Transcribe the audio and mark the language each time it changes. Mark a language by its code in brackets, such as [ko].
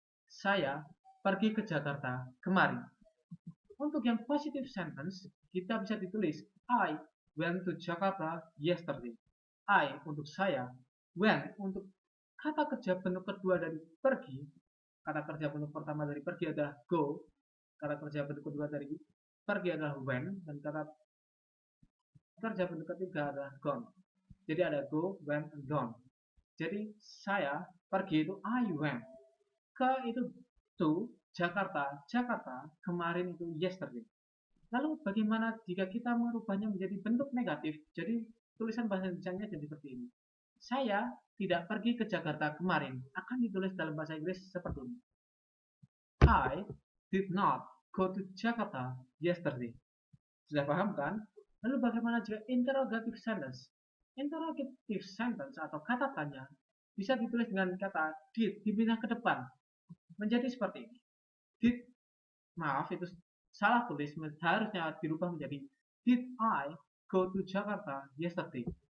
[id] Saya pergi ke Jakarta kemarin. Untuk yang positive sentence, kita bisa ditulis [en] I went to Jakarta yesterday. [id] I untuk saya, went untuk kata kerja bentuk kedua dari pergi. Kata kerja bentuk pertama dari pergi adalah go. Kata kerja bentuk kedua dari pergi adalah went, dan kata kerja bentuk ketiga adalah gone. Jadi ada [en] go, went, and gone. [id] Jadi saya pergi itu [en] I went. [id] Ke itu [en] to Jakarta, [id] kemarin itu yesterday. Lalu bagaimana jika kita merubahnya menjadi bentuk negatif? Jadi tulisan bahasa Indonesia jadi seperti ini. Saya tidak pergi ke Jakarta kemarin. Akan ditulis dalam bahasa Inggris seperti ini. [en] I did not go to Jakarta yesterday. [id] Sudah paham kan? Lalu bagaimana jika interrogative sentence? Interrogative sentence atau kata tanya bisa ditulis dengan kata did dipindah ke depan menjadi seperti ini. Did, maaf itu salah tulis, harusnya dirubah menjadi [en] did I go to Jakarta yesterday?